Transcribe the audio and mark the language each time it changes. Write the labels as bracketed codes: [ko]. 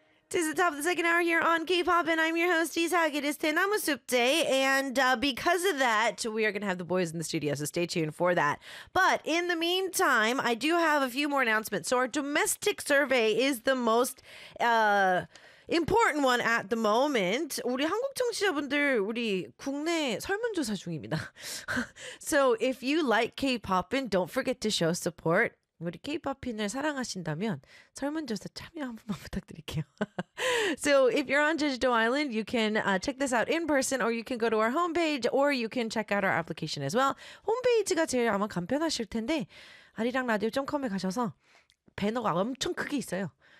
[en] Tis the top of the second hour here on K-Pop, and I'm your host, Isak. It is Tenamusupte, and because of that, we are going to have the boys in the studio, so stay tuned for that. But in the meantime, I do have a few more announcements. So our domestic survey is the most important one at the moment. [ko] 우리 한국 청취자분들, 우리 국내 설문조사 중입니다. [en] So if you like K-Pop, and don't forget to show support. [ko] 우리 K-POP인을 사랑하신다면 설문조사 참여 한 번만 부탁드릴게요. [en] So if you're on Jeju-do Island, you can check this out in person, or you can go to our homepage, or you can check out our application as well. [ko] 홈페이지가 제일 아마 간편하실 텐데 아리랑라디오.com에 가셔서 배너가 엄청 크게 있어요.